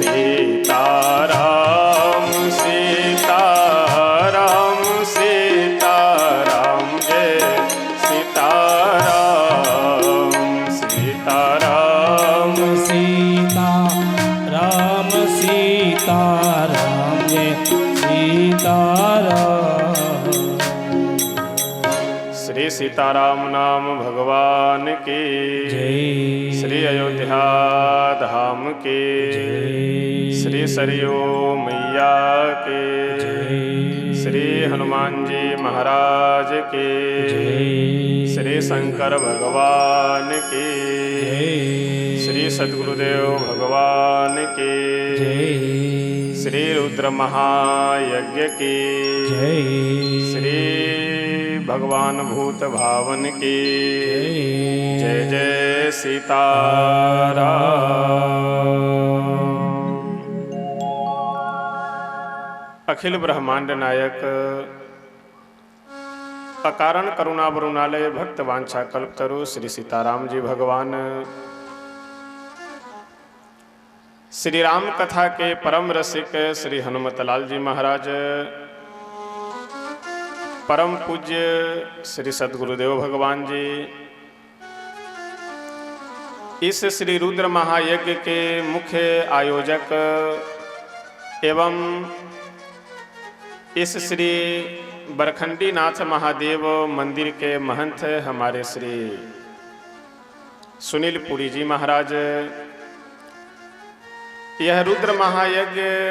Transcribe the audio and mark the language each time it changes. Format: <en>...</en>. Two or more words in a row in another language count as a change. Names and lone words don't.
<hi>सीताराम सीताराम सीताराम जय सीताराम सीताराम सीताराम सीताराम जय सीताराम श्री सीताराम नाम भगवान की जय श्री अयोध्या धाम के जय श्री सरयू मैया के जय श्री हनुमान जी महाराज के जय श्री शंकर भगवान के जय श्री सद्गुरुदेव भगवान के जय श्री रुद्र महायज्ञ की जय श्री भगवान भूत भावन की जय जय सीताराम। अखिल ब्रह्मांड नायक अकारण करुणा वरुणालय भक्त वांछा कल्पतरु श्री सीताराम जी भगवान श्री राम कथा के परम रसिक श्री हनुमतलाल जी महाराज, परम पूज्य श्री सद्गुरुदेव भगवान जी, इस श्री रुद्र महायज्ञ के मुख्य आयोजक एवं इस श्री बरखंडी नाथ महादेव मंदिर के महंत हमारे श्री सुनील पुरी जी महाराज, यह रुद्र महायज्ञ</hi>